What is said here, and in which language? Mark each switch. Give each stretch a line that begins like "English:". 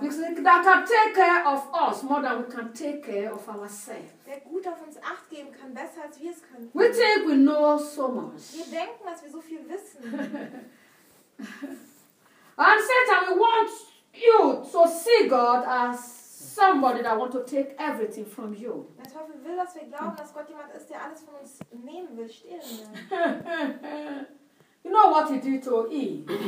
English: Because that can take care of us more than we can take care of ourselves.
German: Der gut auf uns acht geben kann, besser als wir es können.
English: We think we know so much.
German: Wir denken, dass wir so viel wissen.
English: And Satan, we want you to see God as somebody that wants to take everything from you.
German: Der Teufel will, dass wir glauben, dass Gott jemand ist, der alles von uns nehmen will, stehlen will.
English: You know what he did to Eve?